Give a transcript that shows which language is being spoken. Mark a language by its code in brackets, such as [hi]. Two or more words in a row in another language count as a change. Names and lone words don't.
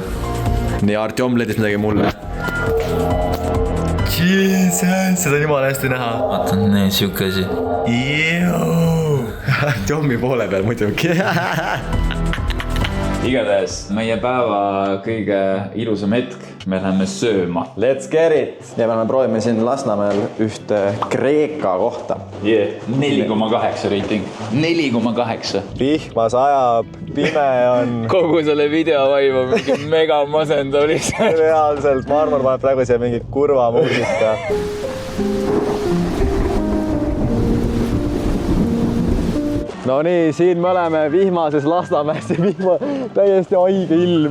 [et] Nii, Artjom leidis midagi mulle. Jesus, seda on jumala hästi näha. Vaatan, need siuke asi. Artjomi poole peal muidugi. Igatahes meie päeva kõige ilusam hetk. Me läheme sööma. [en] Let's get it! [et] Ja me proovime siin Lasnamäel ühte Kreeka kohta. 4,8 reiting. 4,8. Vihmas ajab, pime on. Kogu selle video vaim on mingi mega masendav lihtsalt. Reaalselt, ma arvan, paneb praegu siia mingi kurva muusika. No nii, siin me oleme vihmases Lasnamäes ja vihma täiesti haige ilm.